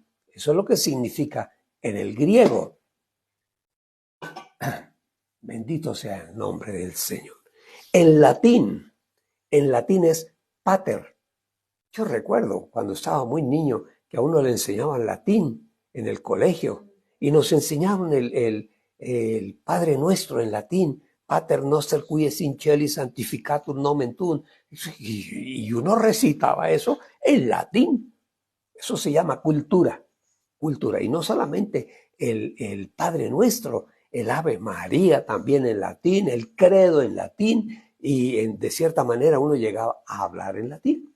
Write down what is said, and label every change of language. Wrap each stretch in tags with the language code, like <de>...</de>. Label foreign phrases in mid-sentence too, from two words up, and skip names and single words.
<es>Eso es lo que significa en el griego. Bendito sea el nombre del Señor. En latín es pater. Yo recuerdo cuando estaba muy niño que a uno le enseñaban latín en el colegio y nos enseñaban el Padre Nuestro en latín,</es> <la>Pater noster qui es in celis sanctificatur nomen tuum,</la> <es>y uno recitaba eso en latín. Eso se llama cultura, y no solamente el Padre Nuestro, el Ave María también en latín, el credo en latín, y de cierta manera uno llegaba a hablar en latín.</es>